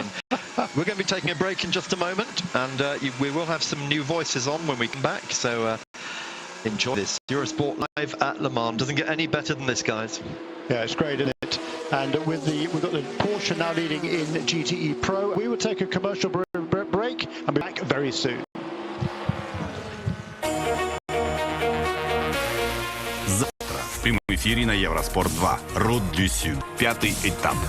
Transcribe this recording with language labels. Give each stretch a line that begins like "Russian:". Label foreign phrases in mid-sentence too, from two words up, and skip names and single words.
English: We're going to be taking a break in just a moment, and we will have some new voices on when we come back. So enjoy this. Eurosport Live at Le Mans. Doesn't get any better than this, guys. Yeah, it's great, isn't it? And we've got the Porsche now leading in GTE Pro. We will take a commercial break and be back very soon.
Russian: Завтра в прямом эфире на Евроспорт 2. Route du Sud. 5-й этап.